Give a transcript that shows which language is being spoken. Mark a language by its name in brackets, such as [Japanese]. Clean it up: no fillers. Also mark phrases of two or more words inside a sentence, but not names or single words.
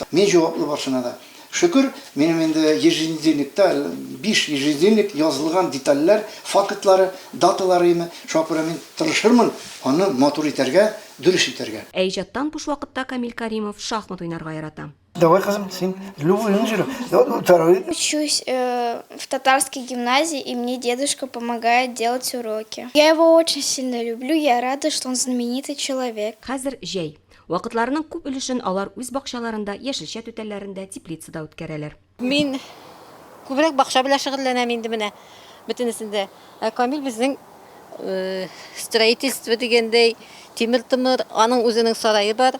[Tatar] Мин җаваплы баршына да. Шөкер, минем инде еженедельниктә 5 еженедельник язылган детальләр, фактлары, даталары шуңа мин тырышырмын аны матур итәргә, дөрес итәргә. Иҗаттан буш вакытта Камил Каримов шахмат уйнарга ярата. Давай, кызым, син любой инжир. [Russian] Учусь в татарской гимназии, и мне дедушка помогает делать уроки. Я его очень сильно люблю, я рада, что он знаменитый человек. [Tatar] Хәзер җәй. Вакытларының күп өлешен алар үз бакчаларында, яшелчә түтәлләрендә, теплицада үткәрәләр. Мин күбрәк бакча белән шөгыльләнәм инде менә бөтенесендә. Камил безнең строительство дигәндәй тимер-тимер, аның үзенең сарае бар.